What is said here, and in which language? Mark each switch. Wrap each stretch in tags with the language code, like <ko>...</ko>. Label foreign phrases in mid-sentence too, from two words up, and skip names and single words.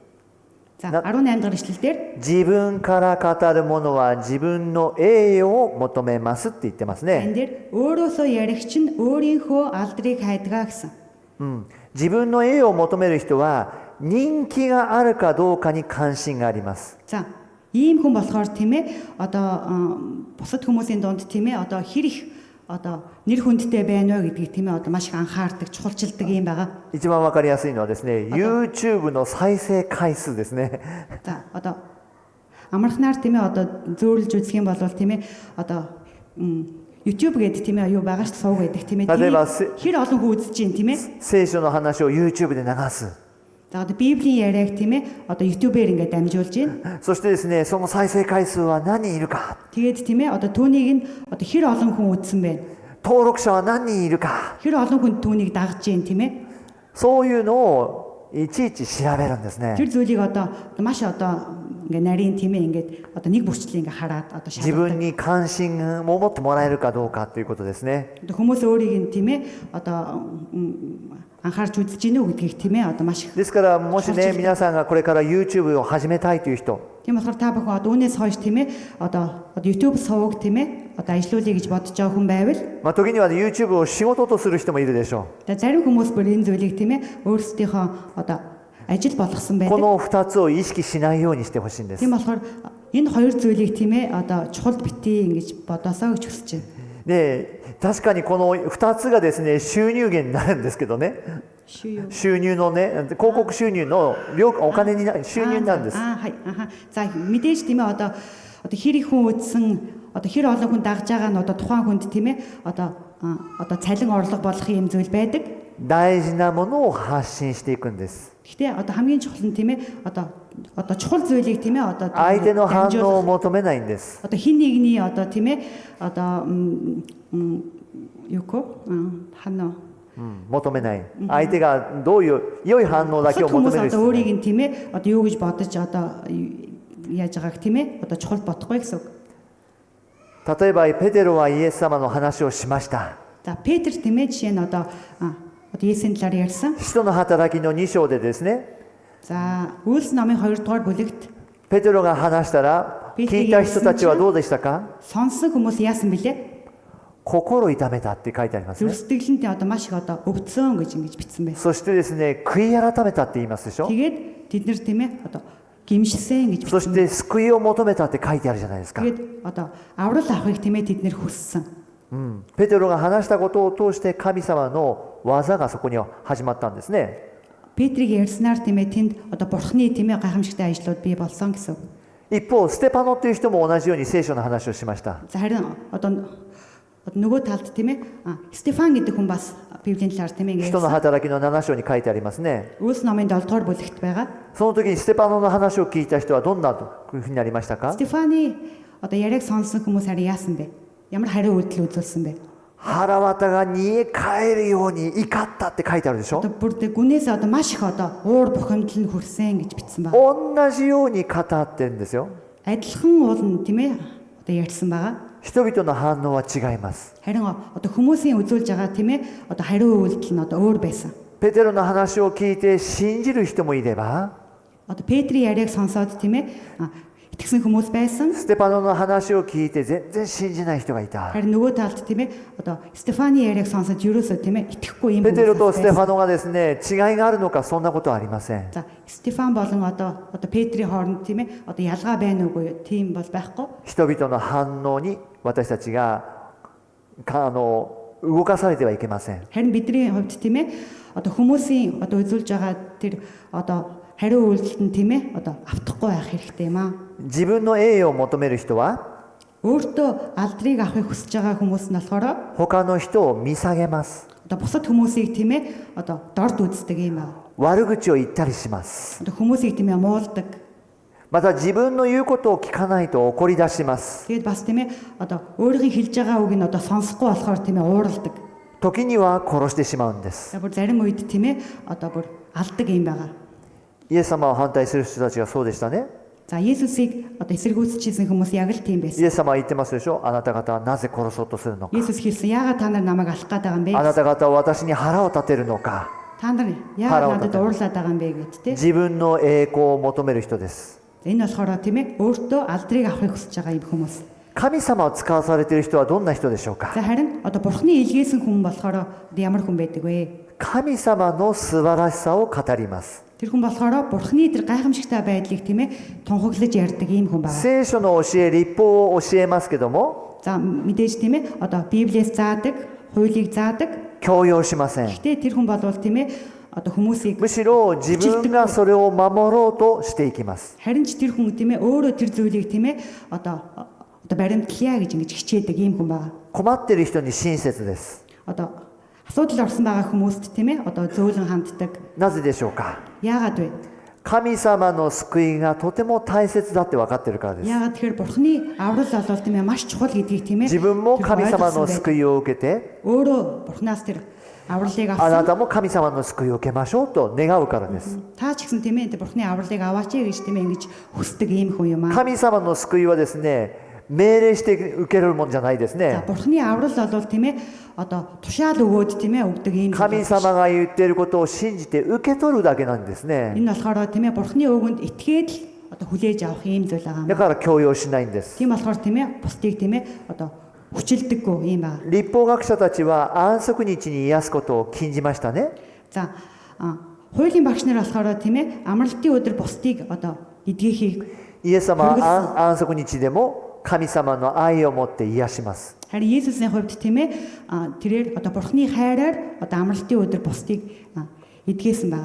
<mn>За 18 дахь ишлэлдэр</mn> <ja>自分から語る者は自分の栄誉を求めますって言ってますね。</ja> <mn>энэ дээр өөрөөсөө яригч нь өөрийнхөө алдрыг хайдгаа гэсэн.</mn> <ja>自分の栄誉を求める人は人気があるかどうかに関心があります。</ja> <mn>За ийм хүн болохоор тийм ээ одоо бусад хүмүүсийн дунд тийм ээ одоо хэр их одоо нэр хүндтэй байна вэ гэдгийг тийм ээ одоо маш их анхаардаг, чухалчилдаг юм байгаа.</mn> <ja>一番わかりやすいのはですね、YouTube の再生回数ですね。</ja> <mn>За одоо амархнаар тийм ээ одоо зөөрлж үзэх юм бол тийм ээ одоо YouTube гэдэг тийм ээ юу байгаа ш сууг гэдэг тийм ээ хэр олон хүн үзэж чинь тийм ээ.</mn> <ja>聖書の話を YouTube で流す。</ja> <mn>За одоо Библийн яриаг тийм ээ одоо YouTube-ээр ингээд дамжуулж байна.</mn> <ja>そしてですね、その再生回数は何人いるか、</ja> <mn>Тэгээд тийм ээ одоо түүнийг нь одоо хэр олон хүн үзсэн бэ?</mn> <ja>登録者は何人いるか、</ja> <mn>Хэр олон хүн түүнийг дагж байна тийм ээ?</mn> <ja>そういうのをいちいち調べるんですね。</ja> <mn>Тэр зүйлийг одоо маш одоо ингээд нарийн тийм ээ ингээд одоо нэг бүрчлээ ингээд хараад одоо</mn> <ja>自分</ja> <mn>шалгадаг.</mn> <ja>に関心を持ってもらえるかどうかということですね。</ja> <mn>Одоо хүмүүс өөрийг нь тийм ээ одоо анхаарч үзэж гинэ үү гэдгийг тийм ээ одоо маш их.</mn> <ja>ですからもしね、皆さんがこれから YouTube を始めたいという人、</ja> <mn>Тийм болохоор та бүхэн одоо үүнээс хойш тийм ээ одоо YouTube сувг тийм ээ одоо ажиллуулъя гэж бодож байгаа хүн байвал</mn> <ja>時には YouTube を仕事とする人もいるでしょ</ja> <mn>одоо зарим хүмүүс бүр энэ зүйлийг тийм ээ өөрсдийнхөө одоо ажил болгосон</mn> <ja>う。こ</ja> <mn>байдаг.</mn> <ja>の2つを意識しないようにしてほしいんです。</ja> <mn>Тийм болохоор энэ хоёр зүйлийг тийм ээ одоо чухал битгий ингэж бодосоо гэж хүсэж байна.</mn> <ja>で、確かにこの2つがですね、収入源になるんですけどね。</ja> <mn>Шүү юу?</mn> <ja>収入のね、広告収入のお金に収入になるんです。はい аха.</ja> <mn>За мэдээж тийм ээ одоо хэр их хүн үзсэн одоо хэр олон хүн дагж байгаа нь одоо тухайн хүнд тийм ээ одоо цалин орлого болох юм зүйл байдаг.</mn> <ja>大事なものを発信していくんです。</ja> <mn>Гэхдээ одоо хамгийн чухал нь тийм ээ одоо чухал зүйлийг тийм ээ одоо</mn> <ja>相手の反応を求めないんです。</ja> <mn>одоо хин нэгний одоо тийм ээ одоо юу ко хано</mn> <ja>求めない。相手がどういう良い反応だけを求</ja> <mn>хүмүүс</mn> <ja>める</ja> <mn>одоо</mn> <ja>人ね。</ja> <mn>өөрийг нь тийм ээ одоо юу гэж бодож одоо яаж байгааг тийм ээ одоо чухал бодохгүй гэсэн үг.</mn> <ja>例えばペテロはイエス様の話をしました。</ja> <mn>За Петр тийм ээ жишээ нь одоо Есүсийн талаар ярьсан.</mn> <ja>使徒の働きの2章でですね、</ja> <mn>За Үйлс номын 2 дугаар бүлэгт</mn> <ja>ペテロが話したら聞いた人たちはどうでしたか？</ja> <mn>сонсон хүмүүс яасан бilé?</mn> <ja>心痛めたって書いてありますね。</ja> <mn>Зүрсдэглэнтэй одоо маш их одоо өвдсөн гэж ингэж бичсэн байсан.</mn> <ja>そしてですね、悔い改めたって言いますでしょ。</ja> <mn>Тэгээд тэд нар тийм ээ одоо гимшсэн гэж</mn> <ja>そし</ja> <mn>бичсэн.</mn> <ja>て救いを求めたって書いてあるじゃないですか。</ja> <mn>Тэгээд одоо аврал авахыг тийм ээ тэд нар хүссэн.</mn> <ja>ペテロが話したことを通して神様の技がそこには始まったんですね。</ja> <mn>Петрийг ярьснаар тийм ээ тэнд одоо бурхны тийм ээ гайхамшигтай ажлууд бий болсон гэсэн.</mn> <ja>一方、ステパノという人も同じように聖書の話をしました。</ja> <mn>За харин одоо нөгөө талд тийм ээ Стефан гэдэг хүн бас Библийн талаар тийм ээ</mn> <ja>使徒の</ja> <mn>ярьсан.</mn> <ja>働きの7章に書いてありますね。</ja> <mn>Үйлс номын 7 дугаар бүлэгт байгаа.</mn> <ja>その時にステパノの話を聞いた人はどんなふうになりましたか？</ja> <mn>Стефаны одоо яриаг сонсон хүмүүс харин яасан бэ? Ямар хариу үйлдэл үзүүлсэн бэ?</mn> <ja>腹渡が煮え返るように怒ったって書いてあるでしょ。</ja> <mn>Одоо бүр тэ гүнээс одоо маш их одоо уур бухимдал нь хүрсэн гэж бичсэн байна.</mn> <ja>同じように語ってるんですよ。</ja> <mn>Адилхан уул нь тийм ээ одоо ярьсан байгаа.</mn> <ja>人々の反応は違います。</ja> <mn>Харин одоо хүмүүсийн үзүүлж байгаа тийм ээ одоо хариу үйлдэл нь одоо өөр байсан.</mn> <ja>ペテロの話を聞いて信じる人もいれば、</ja> <mn>Одоо Петрийн яриаг сонсоод тийм ээ итгэсэн хүмүүс байсан.</mn> <ja>ステパノの話を聞いて全然信じない人がいた。</ja> <mn>Харин нөгөө талд тийм ээ одоо Стефаны яриаг сонсоод ерөөсөө тийм ээ итгэхгүй юм</mn> <ja>ペテロと</ja> <mn>хүмүүс</mn> <ja>ステ</ja> <mn>байсан.</mn> <ja>ファノがですね、違いがあるのか、そんなことはありません。</ja> <mn>За Стефан болон одоо Петрийн хооронд тийм ээ одоо ялгаа байна уугүй тийм бол байхгүй.</mn> <ja>人々の反応に私たちが動かされてはいけません。</ja> <mn>Харин бидний хувьд тийм ээ одоо хүмүүсийн одоо үзүүлж байгаа тэр одоо хариу үйлдэлд нь тийм ээ одоо автахгүй байх хэрэгтэй юм аа.</mn> <ja>自分の栄誉を求める人は</ja> <mn>Өөртөө алдрыг авахыг хүсэж байгаа хүмүүс нь болохоор</mn> <ja>他の人を見下げます。</ja> <mn>одоо бусад хүмүүсийг тийм ээ одоо дорд үздэг юм аа.</mn> <ja>悪口を言ったりします。</ja> <mn>Одоо хүмүүсийг тийм ээ муулдаг.</mn> <ja>また自分の言うことを聞かないと怒り出します。</ja> <mn>Тэгээд бас тийм ээ одоо өөрийн хэлж байгаа үг нь одоо сонсохгүй болохоор тийм ээ уурладаг.</mn> <ja>時には殺してしまうんです。</ja> <mn>За бүр зарим үед тийм ээ одоо бүр алдаг юм байгаа.</mn> <ja>イエス様を反対する人たちがそうでしたね。</ja> <mn>За Есүсийг одоо эсэргүүцчихсэн хүмүүс яг л тийм</mn> <ja>イ</ja> <mn>байсан.</mn> <ja>エス様は言ってますでしょ。あなた方はなぜ殺そうとするのか。</ja> <mn>Есүс хэлсэн яагаад та нар намайг алах гээд байгаа юм бэ?</mn> <ja>あなた方は私に腹を立てるのか。</ja> <mn>Та нар яагаад надад уурлаад байгаа юм бэ гэд тийм.</mn> <ja>自分の栄光を求める人です。</ja> <mn>Энэ болохоор тийм ээ өөртөө алдрыг авахыг хүсэж байгаа юм хүмүүс.</mn> <ja>神様を使わされている人はどんな人でしょうか。</ja> <mn>За харин одоо бурхны илгээсэн хүн болохоор ямар хүн байдаг вэ?</mn> <ja>神様の素晴らしさを語ります。</ja> <mn>Тэр хүн болохоор бурхны тэр гайхамшигтай байдлыг тийм ээ тунхаглаж ярьдаг ийм хүн байна.</mn> <ja>聖書の教え、律法を教えますけども、</ja> <mn>За мэдээж тийм ээ одоо Библиэс заадаг, хуулийг заадаг.</mn> <ja>強要しません。</ja> <mn>Гэтэ тэр хүн болвол тийм ээ одоо хүмүүсийг</mn> <ja>むしろ自分がそれを守ろうとしていきます。</ja> <mn>харин ч тэр хүн тийм ээ өөрөө тэр зүйлийг тийм ээ одоо баримтлая гэж ингэж хичээдэг ийм хүн байна.</mn> <ja>困っている人に親切です。</ja> <mn>Одоо асуудал орсон байгаа хүмүүст тийм ээ одоо зөөлөн ханддаг.</mn> <ja>なぜでしょうか。</ja> <mn>Яагаад вэ?</mn> <ja>神様の救いがとても大切だって分かってるからです。</ja> <mn>Яагаад тэгэхээр Бурхны аврал бол тийм ээ маш чухал гэдгийг тийм ээ</mn> <ja>自分も</ja> <mn>тэр</mn> <ja>神様</ja> <mn>ойлгосон</mn> <ja>の</ja> <mn>байдаг.</mn> <ja>救いを受けて、</ja> <mn>өөрөө Бурхнаас тэр авралыг</mn> <ja>あな</ja> <mn>авсан.</mn> <ja>たも神様の救いを受けましょうと願うからです。</ja> <mn>Та ч гэсэн тийм ээ тэр Бурхны авралыг аваач гэж тийм ээ ингэж хүсдэг ийм хүн юм аа.</mn> <ja>神様の救いはですね、命令して受けるもんじゃないです</ja> <mn>За</mn> <ja>ね。</ja> <mn>Бурхны аврал бол тийм ээ одоо тушаал өгөөд тийм ээ өгдөг ийм.</mn> <ja>神様が言っていることを信じて受け取るだけなんですね。</ja> <mn>Энэ болохоор тийм ээ Бурхны өгөнд итгээд л одоо хүлээж авах ийм зүйл байгаа</mn> <ja>だ</ja> <mn>юм.</mn> <ja>から強要しないんです。</ja> <mn>Тийм болохоор тийм ээ бусдыг тийм ээ одоо хүчилдэггүй ийм байгаа.</mn> <ja>立法学者たちは安息日に癒すことを禁じましたね。</ja> <mn>За хуулийн багш нар болохоор тийм ээ амралтын өдөр бусдыг одоо эдгэхийг</mn> <ja>イエス様は安息日でも神様の愛を持って癒します。</ja> <mn>харин Есүсийн хувьд тийм ээ тэрээр одоо Бурхны хайраар одоо амралтын өдөр бусдыг эдгээсэн байгаа.</mn>